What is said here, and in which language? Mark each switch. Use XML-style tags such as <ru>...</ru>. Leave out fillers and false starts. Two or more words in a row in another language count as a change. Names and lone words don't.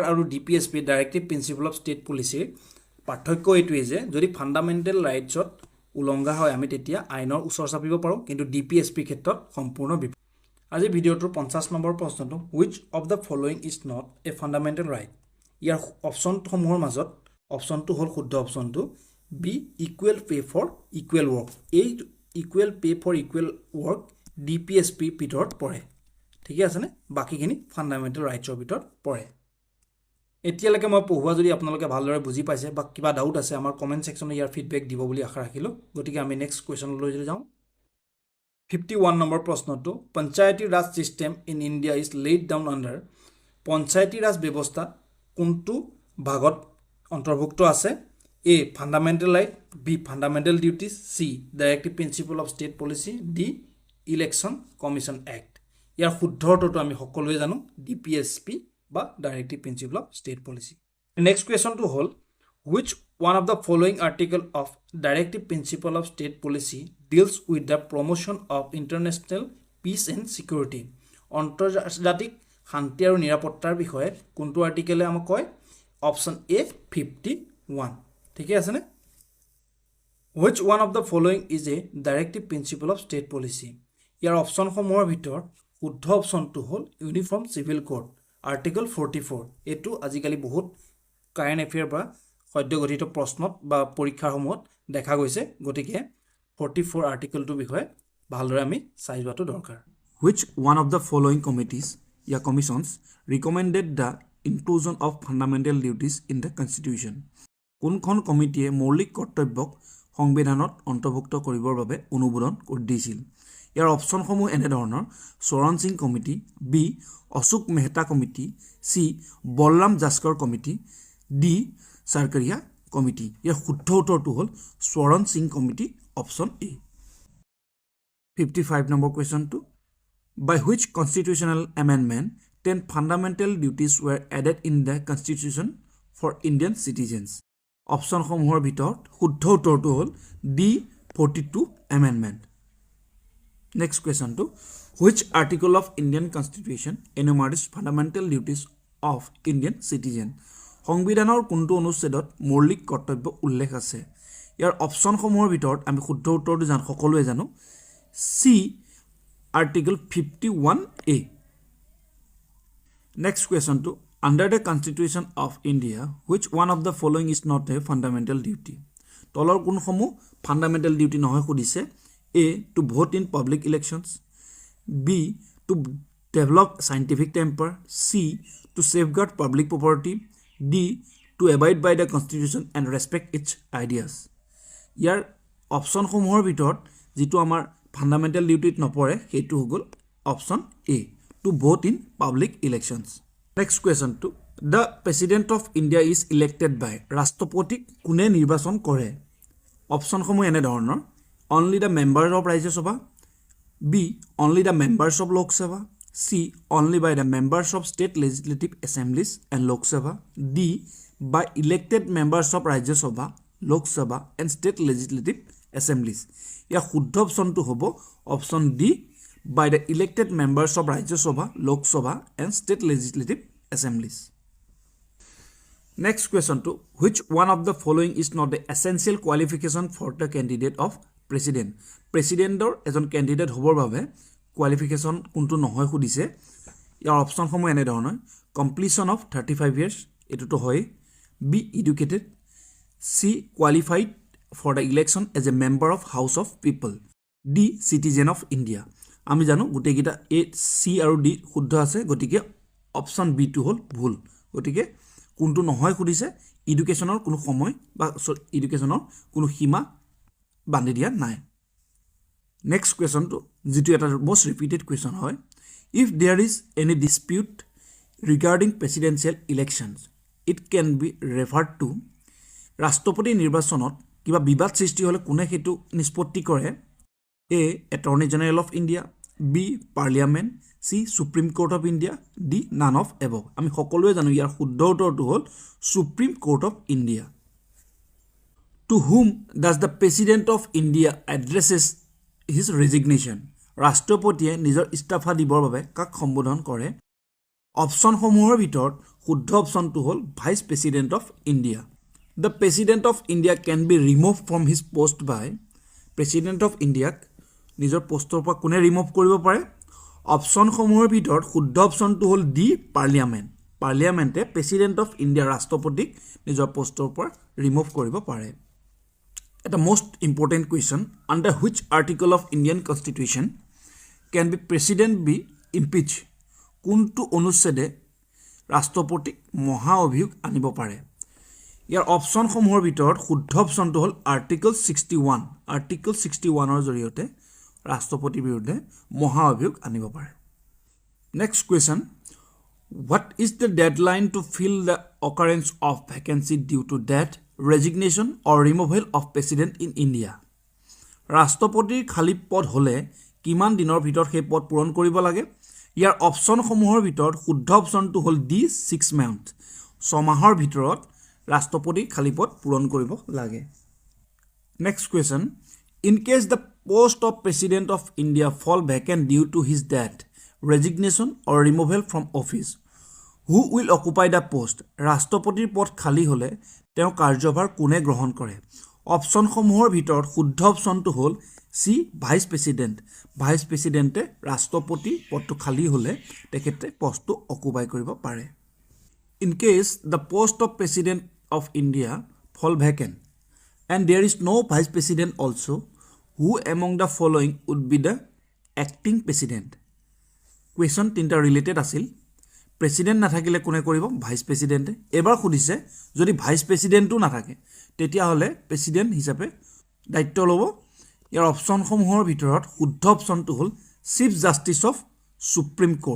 <as>আৰু</as> <en>DPSP directive principle of state policy</en> <as>পাৰ্থক্য এইটোৱে যে যদি</as> <en>fundamental rights</en> <as>উলংঘা হয় আমি তেতিয়া আইনৰ ওচৰ চাপিব পাৰো কিন্তু ডিপিএসপি ক্ষেত্ৰত সম্পূৰ্ণ বিপৰীত আজি ভিডিওটোৰ 50 নম্বৰ প্ৰশ্নটো</as> <en>which of the following is not a fundamental right</en> <as>ইয়াৰ অপচনসমূহৰ মাজত অপচনটো হ'ল শুদ্ধ অপচনটো</as> <en>B equal pay for equal work</en> <as>এই</as> <en>equal pay for equal work DPSP</en> <as>ভিতৰত পৰে ঠিক আছে নে বাকিখিনি</as> <en>fundamental rights</en> <as>ভিতৰত পৰে এতিয়ালৈকে মই পঢ়ুৱা যদি আপোনালোকে ভালদৰে বুজি পাইছে বা কিবা ডাউট আছে আমাৰ</as> <en>comment section</en> <as>ইয়াৰ ফিডবেক দিব বুলি আশা ৰাখিলো গতিকে আমি</as> <en>next question</en> <as>যাওঁ 51 নম্বৰ প্ৰশ্নটো</as> <en>Panchayati Raj system in India is laid down under</en> <as>পঞ্চায়তী ৰাজ ব্যৱস্থা কোনটো ভাগত অন্তৰ্ভুক্ত আছে</as> <en>A fundamental right B fundamental duties C directive principle of state policy D election commission act</en> <as>ইয়াৰ শুদ্ধ অৰ্থটো আমি সকলোৱে জানো ডিপিএসপি বা</as> <en>directive principle of state policy next question</en> <as>হ'ল</as> <en>which one of the following article of directive principle of state policy deals with the promotion of international peace and security</en> <as>আন্তৰ্জাতিক শান্তি আৰু নিৰাপত্তাৰ বিষয়ে কোনটো আৰ্টিকেলে আমাক কয়</as> <en>option A</en> <as>51 ঠিক আছে নে</as> <en>which one of the following is a directive principle of state policy</en> <as>ইয়াৰ অপচনসমূহৰ ভিতৰত শুদ্ধ অপচনটো হ'ল</as> <en>uniform civil code article</en> <as>44 এটো আজিকালি বহুত</as> <en>current affair</en> <as>বা সদ্যগঠিত প্ৰশ্নত বা পৰীক্ষাসমূহত দেখা গৈছে গতিকে 44 আৰ্টিকেলটো বিষয়ে ভালদৰে আমি চাই যোৱাটো দৰকাৰ</as> <en>which one of the following committees ya commissions recommended the inclusion of fundamental duties in the constitution</en> <as>কোনখন কমিটিয়ে মৌলিক কৰ্তব্যক সংবিধানত অন্তৰ্ভুক্ত কৰিবৰ বাবে অনুমোদন কৰি দিছিল ইয়াৰ অপচনসমূহ এনে ধৰণৰ চৰণ সিং কমিটি বি অশোক মেহতা কমিটি সি বলৰাম জাস্কৰ কমিটি ডি সৰকাৰিয়া কমিটি ইয়াৰ শুদ্ধ উত্তৰটো হ'ল চৰণ সিং কমিটি</as> <en>option A</en> <as>55 নম্বৰ কোৱেশ্চনটো</as> <en>by which constitutional amendment 10 fundamental duties were added in the constitution for Indian citizens</en> <as>অপচনসমূহৰ ভিতৰত শুদ্ধ উত্তৰটো হ'ল ডি</as> <en>42 amendment next question to which article of Indian constitution enumerates fundamental duties of Indian citizen</en> <as>সংবিধানৰ কোনটো অনুচ্ছেদত মৌলিক কৰ্তব্য উল্লেখ আছে ইয়াৰ অপচনসমূহৰ ভিতৰত আমি শুদ্ধ উত্তৰটো জান সকলোৱে জানো সি</as> <en>Article 51A. Next question to under the Constitution of India, which one of the following is not a fundamental duty?</en> <as>তলৰ কোনসমূহ</as> <en>fundamental duty</en> <as>নহয় খুদিছে A.</as> <en>To vote in public elections B. To develop scientific temper C. To safeguard public property D. To abide by the Constitution and respect its ideas.</en> <as>ইয়াৰ অপচনসমূহৰ ভিতৰত যিটো আমাৰ fundamental duty নপৰে হেতু হগল</as> <en>option A to vote in public elections next question to the president of India is elected by</en> <as>ৰাষ্ট্ৰপতিক কোনে নিৰ্বাচন কৰে অপচনসমূহ এনে ধৰণৰ</as> <en>only the members of Rajya Sabha B only the members of Lok Sabha C only by the members of state legislative assemblies and Lok Sabha D by elected members of Rajya Sabha Lok Sabha and state legislative assemblies या শুদ্ধ</en> <as>অপচনটো হ'ব</as> <en>option D by the elected members of Rajya Sabha Lok Sabha and state legislative assemblies next question to which one of the following is not the essential qualification for the candidate of president</en> <as>প্ৰেচিডেণ্টৰ এজন কেণ্ডিডেট হ'বৰ বাবে কোৱালিফিকেশ্যন কোনটো নহয় সুধিছে ইয়াৰ অপচনসমূহ এনে ধৰণৰ</as> <en>completion of 35 years</en> <as>এইটোতো হয়</as> <en>B educated C. Qualified for the election as a member of House of People. D. Citizen of India.</en> <as>আমি জানো গোটেইকেইটা A, C আৰু D শুদ্ধ আছে গতিকে</as> <en>option B</en> <as>টো হ'ল ভুল গতিকে কোনটো নহয় সুধিছে এডুকেশ্যনৰ কোনো সময় বা এডুকেশ্যনৰ কোনো সীমা বান্ধি দিয়া নাই</as> <en>next question</en> <as>যিটো এটা</as> <en>most repeated question</en> <as>হয়</as> <en>if there is any dispute regarding presidential elections it can be referred to</en> <as>ৰাষ্ট্ৰপতি নিৰ্বাচনত কিবা বিবাদ সৃষ্টি হলে কোনে হেতু নিষ্পত্তি কৰে A.</as> <en>Attorney General of India B. Parliament C. Supreme Court of India D. None of above</en> <as>আমি সকলোৱে জানো ইয়াৰ শুদ্ধ উত্তৰটো হ'ল</as> <en>Supreme Court of India To whom does the President of</en> <as>India addresses his resignation ৰাষ্ট্ৰপতিয়ে নিজৰ ইস্তফা দিবৰ বাবে কাক সম্বোধন কৰে অপশ্যনসমূহৰ ভিতৰত শুদ্ধ অপশ্যনটো হ'ল</as> <en>Vice President of India The President of India</en> <as>can be removed from his post by President of India নিজৰ পোষ্টৰ পৰা কোনে ৰিমুভ কৰিব পাৰে অপশ্যনসমূহৰ ভিতৰত শুদ্ধ অপশ্যনটো হ'ল</as> <en>D Parliament Parliament President of India</en> <as>ৰাষ্ট্ৰপতিক নিজৰ পোষ্টৰ পৰা ৰিমুভ কৰিব পাৰে এটা</as> <en>most important question under which article of Indian constitution can be president be impeach</en> <as>কোনটো অনুচ্ছেদে ৰাষ্ট্ৰপতিক মহা অভিযোগ আনিব পাৰে ইয়াৰ অপশ্যনসমূহৰ ভিতৰত শুদ্ধ অপশ্যনটো হ'ল</as> <en>article 61 article 61</en> <as>জৰিয়তে ৰাষ্ট্ৰপতিৰ বিৰুদ্ধে মহা অভিযোগ আনিব পাৰে</as> <en>next question what is the deadline to fill the occurrence of vacancy due to death resignation or removal of president in India</en> <as>ৰাষ্ট্ৰপতিৰ খালী পদ হলে কিমান দিনৰ ভিতৰত সেই পদ পূৰণ কৰিব লাগে ইয়াৰ অপশ্যনসমূহৰ ভিতৰত শুদ্ধ অপশ্যনটো হ'ল</as> <en>D 6 month</en> <as>6 মাহৰ ভিতৰত ৰাষ্ট্ৰপতিৰ খালী পদ পূৰণ কৰিব লাগে</as> <en>next question in case the post of president of India fall vacant due to his death resignation or removal from office who will occupy the post</en> <as>ৰাষ্ট্ৰপতিৰ পদ খালী হলে তেওঁ কাৰ্যভাৰ কোনে গ্ৰহণ কৰে অপশ্যনসমূহৰ ভিতৰত শুদ্ধ অপশ্যনটো হ'ল</as> <en>C vice president</en> <as>ৰাষ্ট্ৰপতি পদটো খালী হলে তেখেতে পষ্টটো অকুপাই কৰিব পাৰে</as> <en>in case the post of president of India fall vacant and there is no vice president also who among the following would be the acting president question</en> <as>তিনটা ৰিলেটেড আছিল প্ৰেচিডেণ্ট নাথাকিলে কোনে কৰিব ভাইচ প্ৰেচিডেণ্টে এবাৰ সুধিছে যদি ভাইচ প্ৰেচিডেণ্টটো নাথাকে তেতিয়াহ'লে প্ৰেচিডেণ্ট হিচাপে দায়িত্ব ল'ব ইয়াৰ অপশ্যনসমূহৰ ভিতৰত শুদ্ধ অপশ্যনটো হ'ল</as> <en>chief justice of supreme</en>